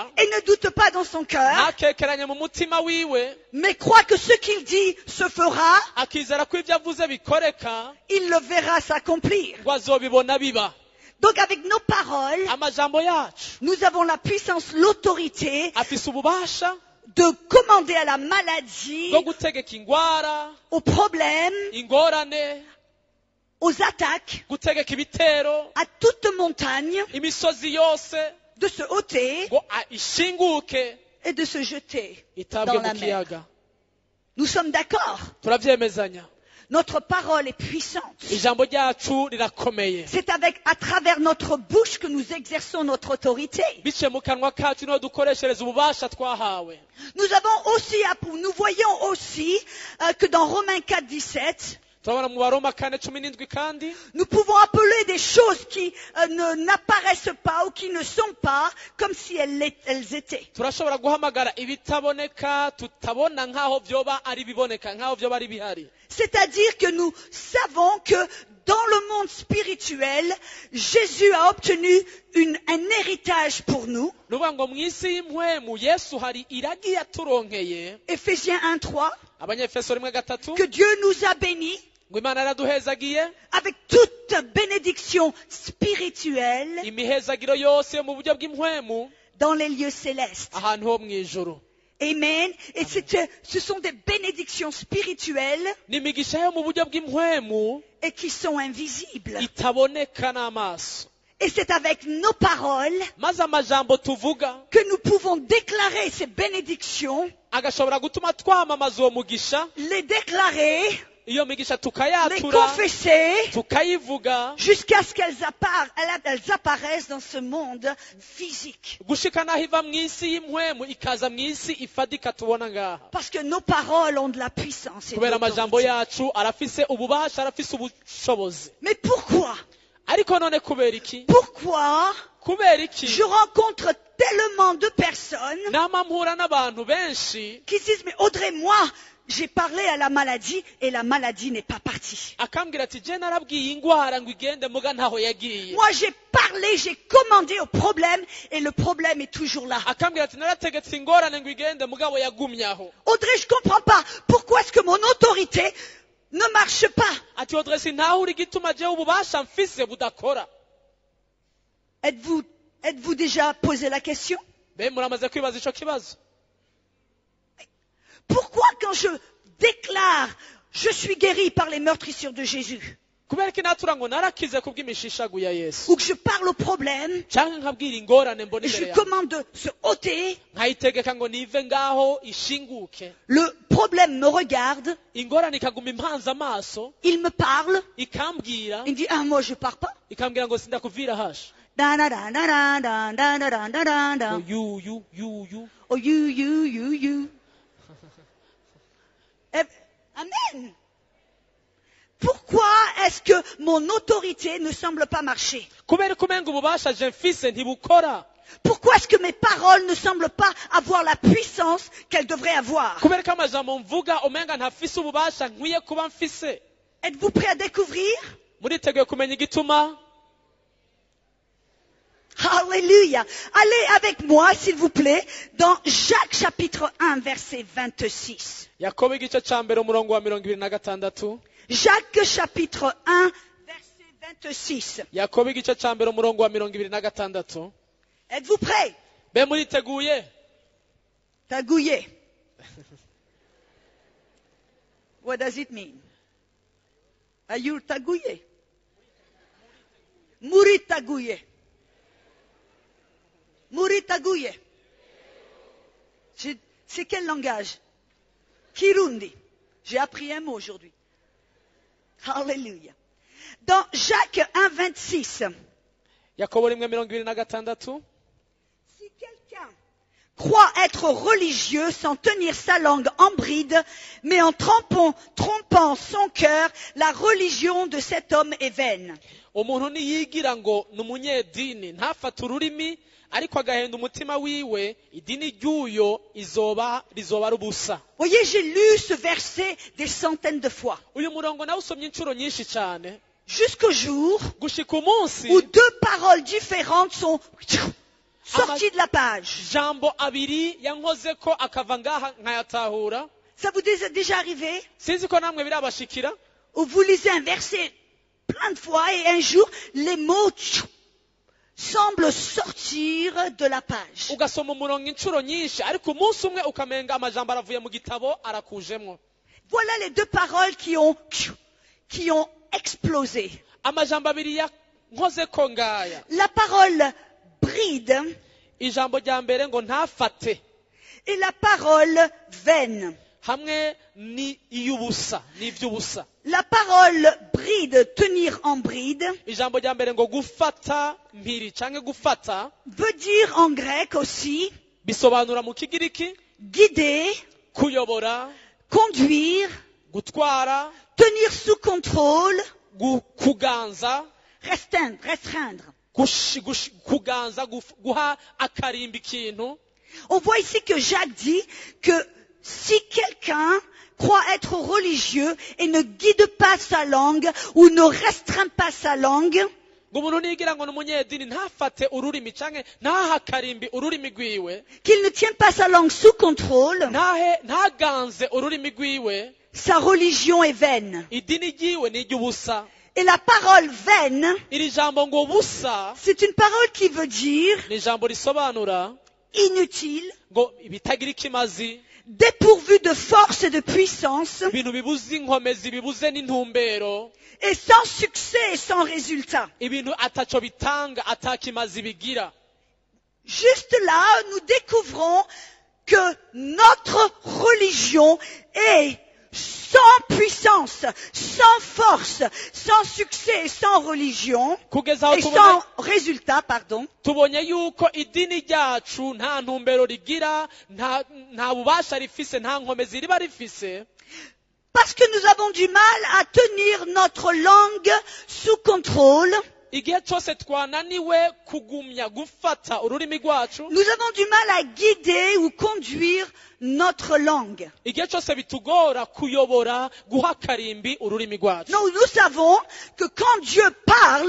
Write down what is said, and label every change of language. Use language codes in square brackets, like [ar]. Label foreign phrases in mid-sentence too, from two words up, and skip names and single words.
[fr] et ne doute pas dans son cœur, [rn] ntakekeranye mu mutima wiwe, [fr] mais croit que ce qu'il dit se fera, [rn] akizera ko ibyo avuze bikoreka, [fr] il le verra s'accomplir. [rn] ngo azobibona biba. [fr] Donc avec nos paroles, [rn] amajambo yacu [fr] nous avons la puissance, l'autorité [rn] afise ububasha [fr] de commander à la maladie, [rn] bwo gutegeka ingwara, [fr] aux problèmes, [rn] ingorane, [fr] aux attaques, [rn] gutegeka ibitero, [fr] à toute montagne, [rn] imisozi yose [fr] de se ôter [rn] ngo ishinguke [fr] et de se jeter [rn] itabwe [fr] dans [rn] mu [fr] la mer. [rn] kiyaga. [fr] Nous sommes d'accord. [rn] turavyemezanya. [fr] Notre parole est puissante. [rn] ijambo ryacu rirakomeye. [fr] C'est à travers notre bouche que nous exerçons notre autorité. [rn] biciye mu kanwa kacu niho dukoreshereza ububasha twahawe. [fr] Nous voyons aussi que dans Romains 4, 17, [rn] turabona mu Baroma 4:17 kandi [fr] nous pouvons appeler des choses qui n'apparaissent pas ou qui ne sont pas comme si elles étaient. [rn] turashobora guhamagara ibitaboneka tutabona nk'aho vyoba ari biboneka, nk'aho vyoba ari bihari. [fr] C'est-à-dire que nous savons que dans le monde spirituel, Jésus a obtenu un héritage pour nous. [rn] ni ukuvuga ngo mu isi y'impwemu yesu hari iragi yaturonkeye. [fr] Éphésiens 1:3, [rn] Abanyefeso 1:3 [fr] que Dieu nous a bénis [rn] ngo imana yaraduhezagiye [fr] avec toute bénédiction spirituelle [rn] imihezagiro yose yo mu buryo bw'impwemu [fr] dans les lieux célestes. [rn] ahantu ho mu ijuru. [fr] Amen. Et ce sont des bénédictions spirituelles [rn] n'imigisha yo mu buryo bw'impwemu [fr] et qui sont invisibles. [rn] itaboneka n'amaso. [fr] Et c'est avec nos paroles [rn] maze amajambo tuvuga [fr] que nous pouvons déclarer ces bénédictions, [rn] agashobora gutuma twamamaza uwo mugisha, [fr] les déclarer, [rn] iyo migisha [fr] les [rn] tukayatura [fr] confesser, [rn] tukayivuga [fr] jusqu'à ce qu'elles apparaissent dans ce monde physique. [rn] gushika naho iva mu isi y'impwemu ikaza mu isi ifadika tubona ngaha. [fr] Parce que nos paroles ont de la puissance. Et de [rn] kubera amajambo [fr] l'autorité. [rn] yacu arafise ububasha, arafise ubushobozi. [fr] Mais pourquoi? [rn] ariko none kubera iki? [fr] Pourquoi [rn] kubera iki [fr] je rencontre tellement de personnes [rn] nama mpura n'abantu benshi [fr] qui disent, mais Audrey, moi, j'ai parlé à la maladie et la maladie n'est pas partie. [rn] akambwira ati je narabwiye ingwara ngo igende muga ntaho yagiye. [fr] Moi, j'ai parlé, j'ai commandé au problème et le problème est toujours là. [rn] akambwira ati narategetse ingorane ngo igende mugabo yagumye aho. [fr] Audrey, je comprends pas. Pourquoi est-ce que mon autorité ne marche pas? [rn] ati Audrey sintahura igituma jewe ububasha mfise budakora. [fr] Êtes-vous déjà posé la question? [rn] be muramaze kwibaza ico kibazo? [fr] Pourquoi quand je déclare, je suis guéri par les meurtrissures de Jésus, [rn] kubera iki natura ngo narakize kubw'imishishagu ya Yesu, [fr] ou que je parle au problème, [rn] canke nkabwira ingorane mbona [fr] et je [rn] imbere yawe [fr] commande de se ôter, [rn] nkayitegeka ngo nive ngaho ishinguke, [fr] le problème me regarde, [rn] ingorane ikaguma impanze amaso [fr] il me parle, [rn] ikambwira [fr] il me dit, ah, moi je pars pas. [rn] ikambwira ngo sindakuvira hasha. Da, da, da, da, da, da, da, da, da, da, da. [en] you Oh, you. Amen. [fr] Pourquoi est-ce que mon autorité ne semble pas marcher? [rn] kubera ko umenga ububasha je mfise ntibukora. [fr] Pourquoi est-ce que mes paroles ne semblent pas avoir la puissance qu'elles devraient avoir? [rn] kubera ko amajambo mvuga umenga ntafise ububasha nkwiye kuba mfise. [fr] Êtes-vous prêts à découvrir? [rn] muriteguye kumenya igituma? [fr] Alléluia. Allez avec moi, s'il vous plaît, dans Jacques chapitre 1, verset 26. [rn] yakobo igice ca mbere umurongo wa 26. [fr] Jacques chapitre 1, verset 26. [rn] yakobo igice ca mbere umurongo wa 26. [fr] Êtes-vous prêts? [rn] be muriteguye? [en] Tagouillé. What does it mean? Are you tagouillé? [rn] Mourir tagouillé. Mourir tagouillé. [fr] C'est quel langage? Kirundi. J'ai appris un mot aujourd'hui. Alléluia. Dans Jacques 1, 26. [rn] yakobo 1:26. [fr] Si quelqu'un croit être religieux sans tenir sa langue en bride, mais en trompant son cœur, la religion de cet homme est vaine. [rn] umuntu niyigira ngo ni umunyedini ntafate ururimi ariko agahenda umutima wiwe, idini ry'uyo rizoba ari ubusa. [fr] Voyez, j'ai lu ce verset des centaines de fois. [rn] uyu murongo nawe usomye inshuro nyinshi cyane [fr] Jusqu'au jour [rn] gushika umunsi [fr] où deux paroles différentes sont sorties de la page. [rn] jambo abiri yankoze ko akava ngaha nkayatahura. [fr] Ça vous est déjà arrivé? [rn] sinzi ko namwe birabashikira [fr] Où vous lisez un verset plein de fois et un jour, les mots semblent sortir de la page. [rn] ugasoma umurongo inshuro nyinshi ariko umunsi umwe ukamenga amajambo aravuye mu gitabo arakujemwo. [fr] Voilà les deux paroles qui ont explosé. [rn] amajambo abiri yankoze ko ngaya. [fr] La parole bride [rn] ijambo rya mbere ngo ntafate, [fr] et la parole vaine. [rn] hamwe ni iy'ubusa n'ivy'ubusa. [fr] La parole bride, tenir en bride, [rn] ijambo rya mbere ngo gufata mpiri canke gufata [fr] veut dire en grec aussi [rn] bisobanura mu kigiriki [fr] guider, [rn] kuyobora, [fr] conduire, [rn] gutwara, [fr] tenir sous contrôle, [rn] kuganza, [fr] restreindre. [rn] kuganza, guha akarimba ikintu. [fr] On voit ici que Jacques dit que si quelqu'un croit être religieux et ne guide pas sa langue ou ne restreint pas sa langue, [rn] ngo umuntu nigira ngo ni umunyedini ntafate ururimi canke ntahakarimbi ururimi rwiwe, [fr] qu'il ne tient pas sa langue sous contrôle, [rn] ntaganze ururimi rwiwe, [fr] sa religion est vaine. [rn] idini ryiwe ni iry'ubusa. [fr] Et la parole vaine, [rn] iri jambo ngo busa [fr] c'est une parole qui veut dire [rn] ni ijambo risobanura [fr] inutile, [rn] ngo ibitagira ikimazi, [fr] dépourvu de force et de puissance, [rn] ibintu bibuze inkomezi, bibuze n'intumbero, [fr] et sans succès et sans résultat. [rn] ibintu ataco bitanga, atakimazi bigira. [fr] Juste là, nous découvrons que notre religion est sans puissance, sans force, sans succès et sans religion, [rn] kugeza aho [fr] et sans résultat, pardon. [rn] tubonye yuko idini ryacu nta ntumbero rigira, nta bubasha rifise, nta nkomezi riba rifise, [fr] Parce que nous avons du mal à tenir notre langue sous contrôle. [rn] igihe cyose twananiwe kugumya gufata ururimi rwacu, [fr] Nous avons du mal à guider ou conduire notre langue. [rn] igihe cyose bitugora kuyobora, guha karimbi ururimi rwacu. [fr] Nous savons que quand Dieu parle,